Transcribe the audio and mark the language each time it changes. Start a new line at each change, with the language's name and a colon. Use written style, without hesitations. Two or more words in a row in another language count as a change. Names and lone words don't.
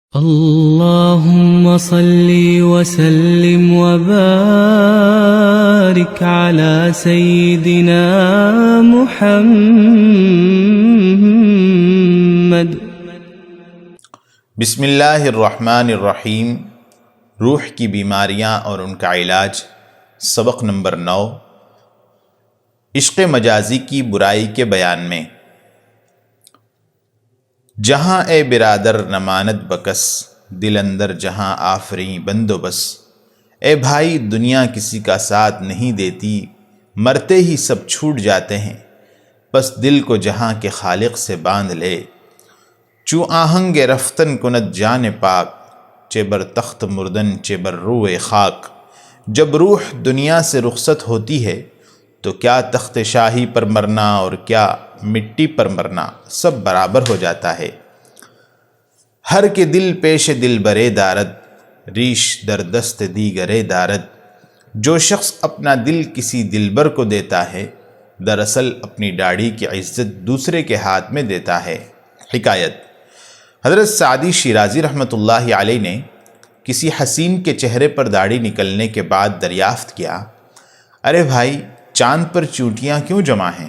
Arabic: اللهم صل وسلم وبارك على سيدنا محمد۔ بسم اللہ الرحمن الرحیم۔
Urdu: روح کی بیماریاں اور ان کا علاج، سبق نمبر 9۔ عشق مجازی کی برائی کے بیان میں۔
Persian: جہاں اے برادر نماند بکس، دل اندر جہاں آفریں بندوبس۔
Urdu: اے بھائی دنیا کسی کا ساتھ نہیں دیتی، مرتے ہی سب چھوٹ جاتے ہیں، پس دل کو جہاں کے خالق سے باندھ لے۔
Persian: چو آہنگ رفتن کند جان پاک، چہ بر تخت مردن چہ بر روئے خاک۔
Urdu: جب روح دنیا سے رخصت ہوتی ہے تو کیا تخت شاہی پر مرنا اور کیا مٹی پر مرنا، سب برابر ہو جاتا ہے۔
Persian: ہر کے دل پیش دل برے دارد، ریش در دست دیگرے دارد۔
Urdu: جو شخص اپنا دل کسی دلبر کو دیتا ہے، دراصل اپنی داڑھی کی عزت دوسرے کے ہاتھ میں دیتا ہے۔ حکایت: حضرت سعدی شیرازی رحمۃ اللہ علیہ نے کسی حسین کے چہرے پر داڑھی نکلنے کے بعد دریافت کیا، ارے بھائی چاند پر چونٹیاں کیوں جمع ہیں؟